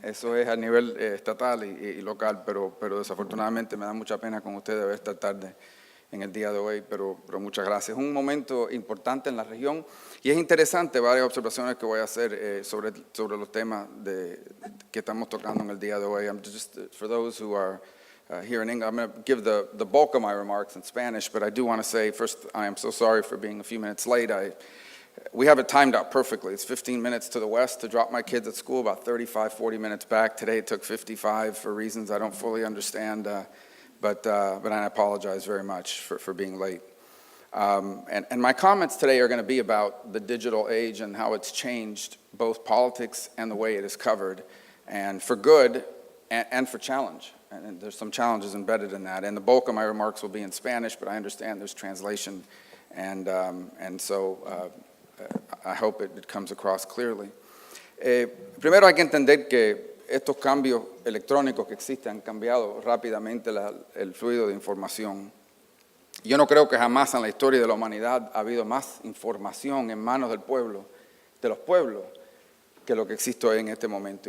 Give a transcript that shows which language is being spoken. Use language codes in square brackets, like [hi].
[es] Eso es a nivel estatal y local, pero desafortunadamente me da mucha pena con ustedes ver esta tarde en el día de hoy, pero muchas gracias. Es un momento importante en la región y es interesante varias observaciones que voy a hacer sobre los temas que estamos tocando en el día de hoy. [en] For those who are here in England, I'm going to give the bulk of my remarks in Spanish, but I do want to say, first, I am so sorry for being a few minutes late. We have it timed out perfectly. It's 15 minutes to the west to drop my kids at school, about 35, 40 minutes back. Today it took 55 for reasons I don't fully understand, but I apologize very much for being late. And my comments today are going to be about the digital age and how it's changed both politics and the way it is covered, and for good and for challenge. And there's some challenges embedded in that. And the bulk of my remarks will be in Spanish, but I understand there's translation. And so I hope it comes across clearly. [es] Primero hay que entender que estos cambios electrónicos que existen han cambiado rápidamente el fluido de información. Yo no creo que jamás en la historia de la humanidad ha habido más información en manos del pueblo, de los pueblos, que lo que existe hoy en este momento.